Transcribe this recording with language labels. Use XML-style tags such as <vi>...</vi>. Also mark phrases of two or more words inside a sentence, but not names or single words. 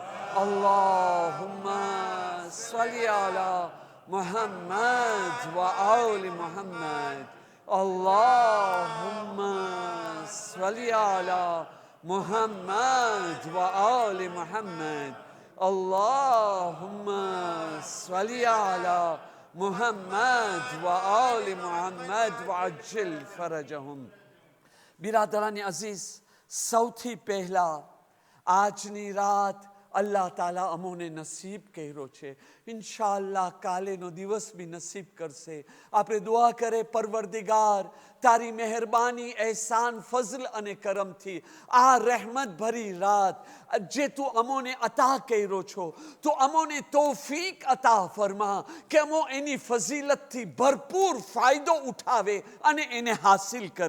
<ar>اللهم صل على محمد وآل محمد. اللهم صل على محمد وآل محمد. اللهم صل على محمد و آل محمد و عجل فرجهم.</ar> <gu>બિરાદરાની અઝીઝ, સૌથી પહેલા આજની રાત અલ્લાહ તાલા અમોને નસીબ કર્યો છે. ઇન્શાઅલ્લાહ કાલેનો દિવસ બી નસીબ કરશે. આપણે દુઆ કરે, પરવરદિગાર તારી મહેરબાની, એહસાન, ફઝલ અને કરમથી આ રહેમત ભરી રાત જે તું અમોને અતા કર્યો છો, તો અમોને તૌફીક અતા ફરમા કે અમો એની ફઝીલતથી ભરપૂર ફાયદો ઉઠાવે અને એને હાસિલ કરે.</gu>